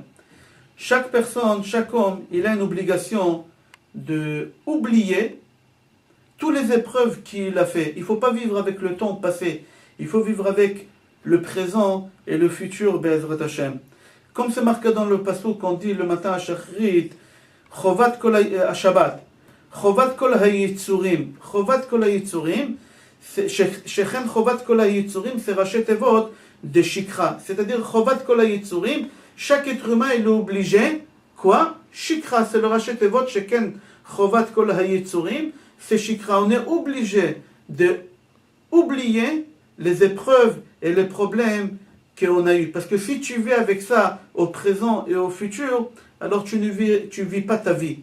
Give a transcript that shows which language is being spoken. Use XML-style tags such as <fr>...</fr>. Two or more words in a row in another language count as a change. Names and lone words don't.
<fr>Chaque personne, chaque homme, il a une obligation de oublier toutes les épreuves qu'il a fait. Il ne faut pas vivre avec le temps passé, il faut vivre avec le présent et le futur,</fr> <he>בעזרת השם.</he> <fr>Comme c'est marqué dans le passouk qu'on dit le matin à Shachrit,</fr> <he>חובת כל</he> <fr>à Shabbat,</fr> <he>חובת כל היצורים, חובת כל היצורים, שכן חובת כל היצורים,</he> <fr>c'est</fr> <he>ראשי תיבות</he> <fr>de Shikra. C'est-à-dire</fr> <he>חובת כל היצורים,</he> <fr>chaque être humain il est obligé, quoi?</fr> <he>Shikra,</he> <fr>c'est le</fr> <he>ראשי תיבות, שכן חובת כל היצורים,</he> <fr>c'est Shikra. On est obligé de oublier les épreuves et les problèmes qu'on a eu. Parce que si tu vis avec ça au présent et au futur, alors tu ne vis pas ta vie.</fr>